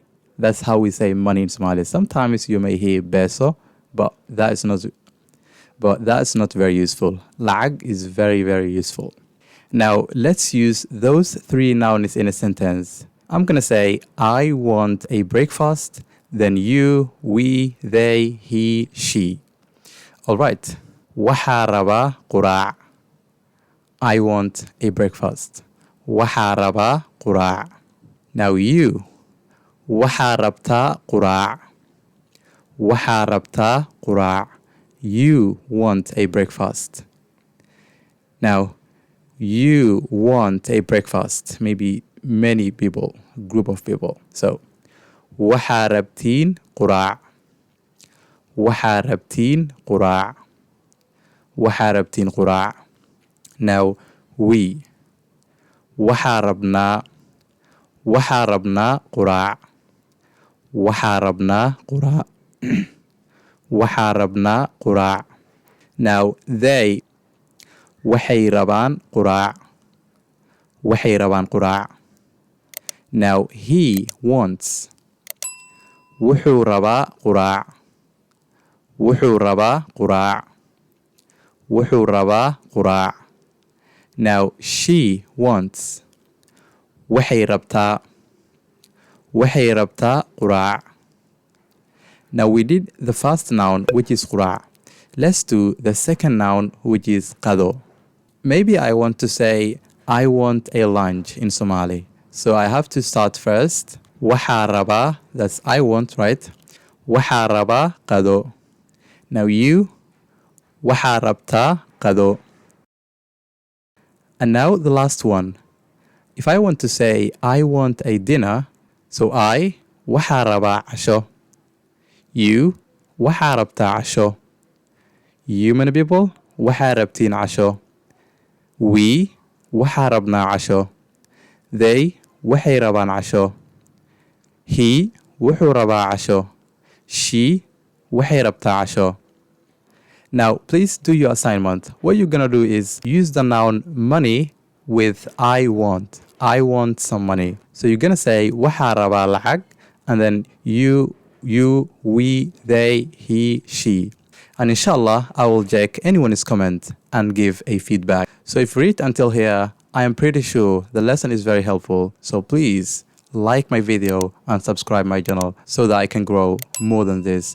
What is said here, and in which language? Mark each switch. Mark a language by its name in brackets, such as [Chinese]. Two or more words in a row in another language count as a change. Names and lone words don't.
[English] That's how we say money in Somali. Sometimes you may hear peso, but that is not but that's not very useful. Lacag is very, very useful. Now, let's use those three nouns in a sentence. I'm going to say, I want a breakfast, then you, we, they, he, she. All right. [Somali] Waxaa rabaa quraac. [English] I want a breakfast. [Somali] Waxaa rabaa quraac. [English] Now you. [Somali] Waxaa rabtaa quraac. Waxaa rabtaa quraac. [English] You want a breakfast. Now, you want a breakfast. Maybe many people, group of people. So, [Somali] waxaa rabtiin quraac. Waxaa rabtiin quraac. Waxaa rabtiin quraac. [English] Now, we. [Somali] Waxaa rabnaa. Waxaa rabnaa quraac. Waxaa rabnaa quraac. Waxaa rabnaa quraac. [English] Now, they. [Somali] Waxay rabaan quraac. Waxay rabaan quraac. [English] Now, he wants. [Somali] Wuxuu rabaa quraac. Wuxuu rabaa quraac. Wuxuu rabaa quraac. [English] Now, she wants. [Somali] Waxay rabtaa. Waxay rabtaa quraac. [English] Now, we did the first noun, which is quraac. Let's do the second noun, which is qado. Maybe I want to say, I want a lunch in Somali. So I have to start first. [Somali] Waxaa rabaa, [English] that's I want, right? [Somali] Waxaa rabaa qado. [English] Now you. [Somali] Waxaa rabtaa qado. [English] And now the last one. If I want to say, I want a dinner, so I. [Somali] Waxaa rabaa casho. You. Waxaa rabtaa casho. [English] You, many people. [Somali] Waxaa rabtiin casho. We. Waxaa rabnaa casho. They. Waxay rabaan casho. He. Wuxuu rabaa casho. She. Waxay rabtaa casho. [English] Now, please do your assignment. What you're going to do is use the noun money with I want. I want some money. So you're going to say [Somali] waxaa rabaa lacag, [English] and then you, we, they, he, she. And inshallah, I will check anyone's comment and give a feedback. So if you read until here, I am pretty sure the lesson is very helpful. So please like my video and subscribe my channel so that I can grow more than this.